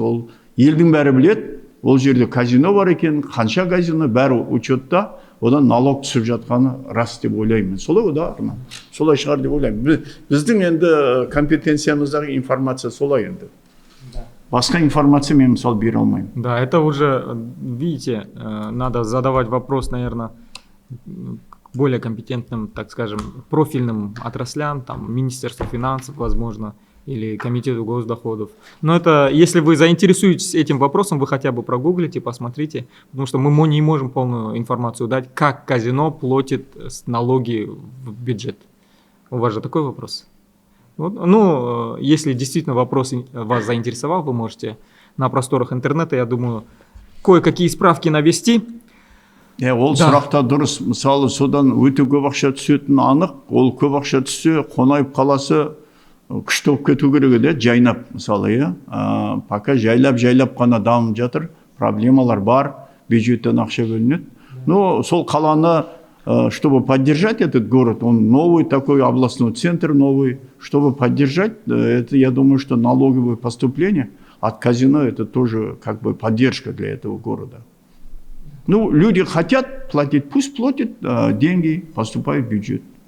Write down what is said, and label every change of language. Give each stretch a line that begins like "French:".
Kazakh: Ол елдің бәрі біледі. Ол жерде казино бар екен, қанша казино бәрі учетта, одан налог түсіп жатқаны рас деп ойлаймын. Солай да, Арман. Солай шығар деп ойлаймын. Біздің енді компетенциямыздағы информация солай енді. Басқа информация мен мысалы бере алмаймын.
Russian: Да, это уже, видите, надо задавать вопрос, наверное, более компетентным, так скажем, профильным отраслям, там, Министерству финансов, возможно, или Комитету госдоходов. Но это, если вы заинтересуетесь этим вопросом, вы хотя бы прогуглите, посмотрите, потому что мы не можем полную информацию дать, как казино платит налоги в бюджет. У вас же такой вопрос? Вот, ну, если действительно вопрос вас заинтересовал, вы можете на просторах интернета, я думаю, кое-какие справки навести.
Kazakh: Ол сұрақта дұрыс. Мысалы, содан өте көп ақша түсетіні анық. Ол көп ақша түссе, Қонаев қаласы күшті болып кету керек еді, жайнап, мысалы, пока жайлап қана дамып жатыр, проблемалар бар, бюджеттен ақша бөлінеді.
Russian: Но
Kazakh: сол қаланы,
Russian: чтобы поддержать этот город, он новый такой, областной центр новый, чтобы поддержать, это, я думаю, что налоговые поступления от казино, это тоже как бы поддержка для этого города. Ну, люди хотят платить, пусть платят, деньги поступают в бюджет.